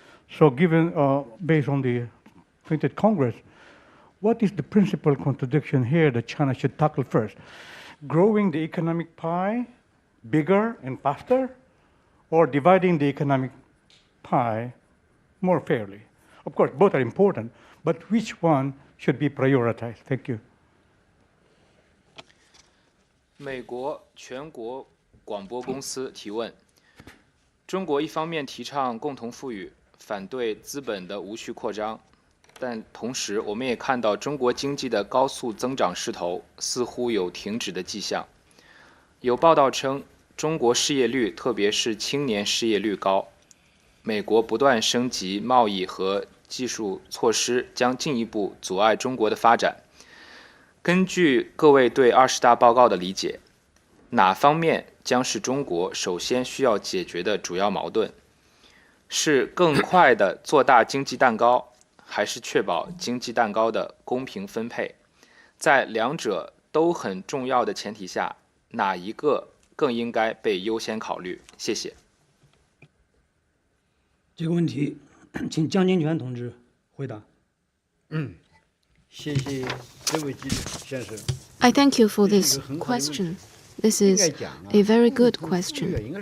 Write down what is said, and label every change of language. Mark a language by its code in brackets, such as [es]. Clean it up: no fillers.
[en] So given, based on the printed Congress, what is the principal contradiction here that China should tackle first? Growing the economic pie bigger and faster, or dividing the economic pie more fairly? Of course, both are important, but which one should be prioritized? Thank you. [zh] 美国全国广播公司提问：中国一方面提倡共同富裕，反对资本的无序扩张，但同时我们也看到中国经济的高速增长势头似乎有停止的迹象。有报道称，中国失业率，特别是青年失业率高。美国不断升级贸易和技术措施，将进一步阻碍中国的发展。根据各位对20大报告的理解，哪方面将是中国首先需要解决的主要矛盾？是更快地做大经济蛋糕，还是确保经济蛋糕的公平分配？在两者都很重要的前提下，哪一个更应该被优先考虑？谢谢。这个问题，请江金泉同志回答。谢谢这位记者先生。 [en] I thank you for this question. This is a very good question.